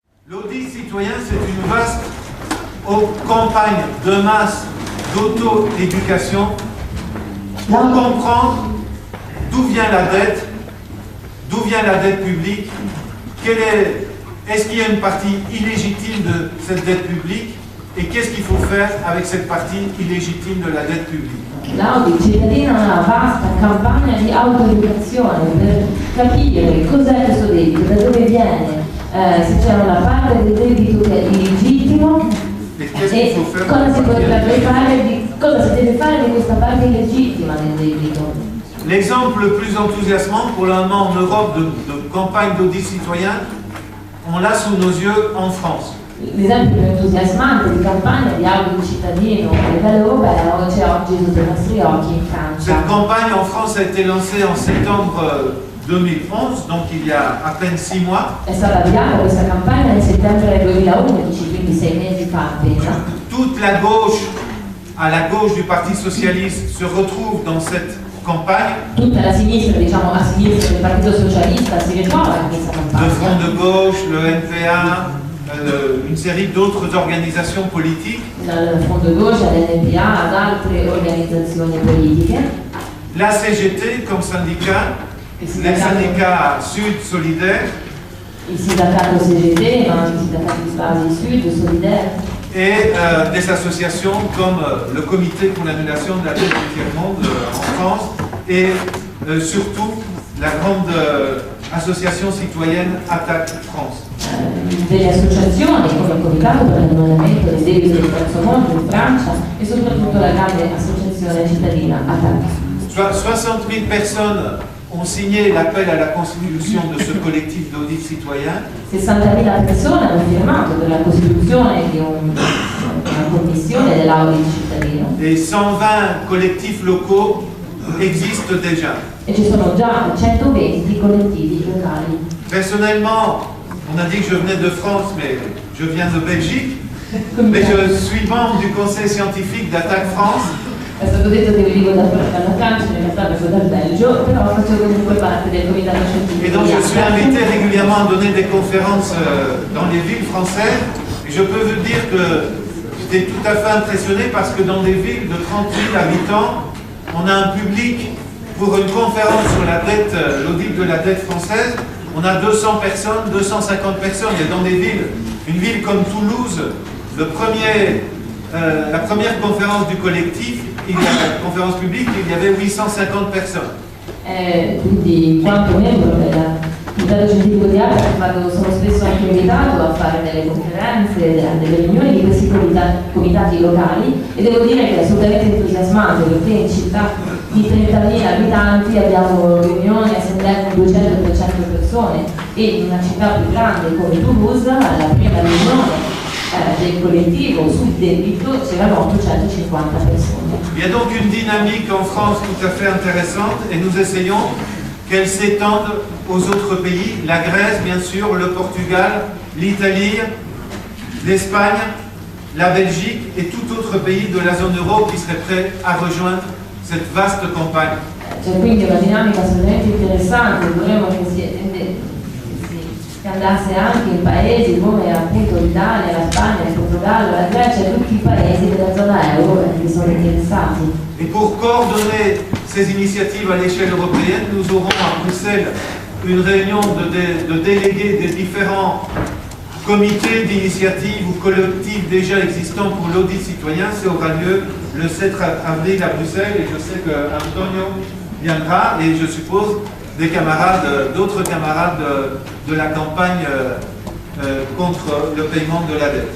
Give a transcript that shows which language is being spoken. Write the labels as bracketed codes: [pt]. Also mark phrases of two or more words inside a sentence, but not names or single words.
[fr] L'audit citoyen, c'est une vaste campagne de masse d'auto-éducation pour comprendre d'où vient la dette publique, est-ce qu'il y a une partie illégitime de cette dette publique et qu'est-ce qu'il faut faire avec cette partie illégitime de la dette publique. [it] L'audit cittadino è una vasta campagna di autoeducazione per capire cos'è questo debito, da dove viene, se c'è una parte del debito che è illegittimo e cosa si potrebbe fare, cosa si deve fare di questa parte illegittima del debito. [fr] L'exemple le plus enthousiasmant pour le moment en Europe de campagne d'audit citoyen, on l'a sous nos yeux en France. [it] L'esempio più entusiasmante di campagna di audit cittadino a livello europeo c'è oggi sotto i nostri occhi in Francia. [fr] Cette campagne en France a été lancée en septembre 2011, donc il y a à peine 6 mois. [it] È stata avviata questa campagna nel settembre 2011, quindi 6 mesi fa appena. [fr] Toute la gauche, à la gauche du Parti Socialiste, se retrouve dans cette campagne. [it] Tutta la sinistra, diciamo a sinistra del Partito Socialista, si ritrova in questa campagna. [fr] Le Front de Gauche, le NPA, une série d'autres organisations politiques. [it] Dal Front de Gauche all'NPA ad altre organizzazioni politiche. [fr] La CGT comme syndicat, les syndicats Sud Solidaire. [it] Il sindacato CGT, ma anche i sindacati di base Sud Solidaire. [fr] Et des associations comme le Comité pour l'annulation de la dette du tiers-monde en France et surtout la grande association citoyenne Attaque France. [it] Delle associazioni come il Comitato per l'annullamento del debito del terzo mondo in Francia e soprattutto la grande associazione cittadina Attaque. [fr] 60 000 personnes ont signé l'appel à la constitution de ce collectif d'audit citoyen. [it] 60.000 persone hanno firmato per la costituzione di una commissione dell'audit cittadino. [fr] Et 120 collectifs locaux existent déjà. [it] E ci sono già 120 collettivi locali. [fr] Personnellement, on a dit que je venais de France, mais je viens de Belgique. Mais je suis membre du conseil scientifique d'Attaque France. [it] È stato detto che venivo dalla Francia, in realtà vengo dal Belgio, però facevo comunque parte del comitato scientifico. [fr] Et donc je suis invité régulièrement à donner des conférences dans les villes françaises. Et je peux vous dire que j'étais tout à fait impressionné parce que dans des villes de 30 000 habitants, on a un public pour une conférence sur la dette, l'audit de la dette française. On a 200 personnes, 250 personnes. Et dans des villes, une ville comme Toulouse, la première conférence du collectif, la conférence publique, il y avait 850 personnes. [it] Quindi quanto membro del comitato scientifico di Attaque sono spesso anche invitato a fare delle conferenze, delle riunioni di questi comitati locali e devo dire che è assolutamente entusiasmante perché in città di 30.000 abitanti abbiamo riunioni, assemblee con 200-300 persone e in una città più grande come Toulouse alla prima riunione del collettivo sul debito c'erano 850 persone. [fr] Il y a donc une dynamique en France tout à fait intéressante et nous essayons qu'elle s'étende aux autres pays, la Grèce bien sûr, le Portugal, l'Italie, l'Espagne, la Belgique et tout autre pays de la zone euro qui serait prêt à rejoindre cette vaste campagne. [it] C'è quindi una dinamica assolutamente interessante, vorremmo che andasse anche in paesi come appunto l'Italia, la Spagna, il Portogallo, la Grecia e tutti i paesi della zona euro che sono interessati. [fr] Et pour coordonner ces initiatives à l'échelle européenne, nous aurons à Bruxelles une réunion de délégués des différents comités d'initiatives ou collectifs déjà existants pour l'audit citoyen. Ça aura lieu le 7 avril à Bruxelles et je sais que Antonio viendra et je suppose des camarades, d'autres camarades de la campagne contre le paiement de la dette.